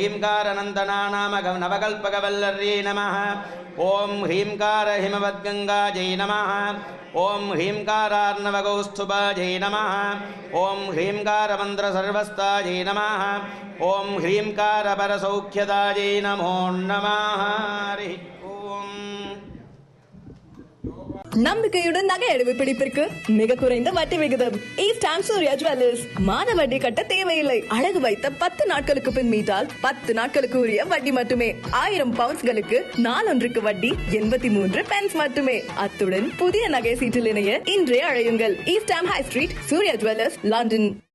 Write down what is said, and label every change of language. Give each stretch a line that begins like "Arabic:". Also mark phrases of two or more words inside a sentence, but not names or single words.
Sanskrit: ह्रींकारनन्दनानामनवकल्पकवल्लर्यै नमः ओम ह्रींकारहिमवद्गङ्गायै नमः ओम ह्रींकारार्णवकौस्तुभायै नमः ओम ह्रींकारमन्त्रसर्वस्तायै नमः ओम ह्रींकारपरसौख्यदायै नमो नमः हरिः ओम
Tamil: நம்பிக்கையுடன் நகை அடைவு பிடிப்பிற்கு மிக குறைந்த வட்டி விகிதம். ஈஸ்டாம் சூர்யா ஜுவல்லர்ஸ். மாத வட்டி கட்ட தேவையில்லை. அடகு வைத்த 10 நாட்களுக்கு பின் மீட்டால் 10 நாட்களுக்கு உரிய வட்டி மட்டுமே. 1000 பவுண்ட்ஸ்களுக்கு நாளொன்றுக்கு வட்டி 83 பென்ஸ் மட்டுமே. அத்துடன் புதிய நகை சீட்டில் இணைய இன்றே அழையுங்கள். ஈஸ்டாம் ஹை ஸ்ட்ரீட், சூர்யா ஜுவல்லர்ஸ், லண்டன்.